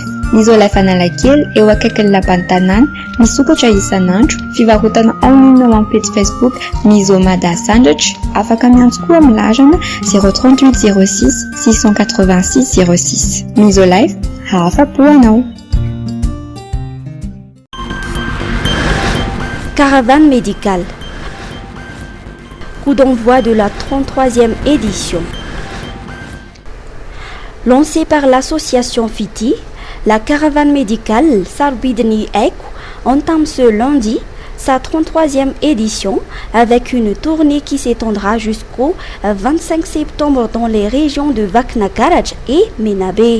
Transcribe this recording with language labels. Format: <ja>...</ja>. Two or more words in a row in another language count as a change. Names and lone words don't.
<mg>Misolife Analakely eo akaikin'ny lapan'ny tanàna, misokatra isan'andro, fivarotana online ao amin'ny page Facebook Misomada Sandratra, afaka miantso koa amin'ny larana 038 06 686 06. Misolife, afa-po anao.</mg> <fr>Caravane médicale. Coup d'envoi de la 33e édition. Lancée par l'association FITI, La caravane médicale Sarbidni Ek entame ce lundi sa 33e édition avec une tournée qui s'étendra jusqu'au 25 septembre dans les régions de Vakna Karaj et Menabe.</fr>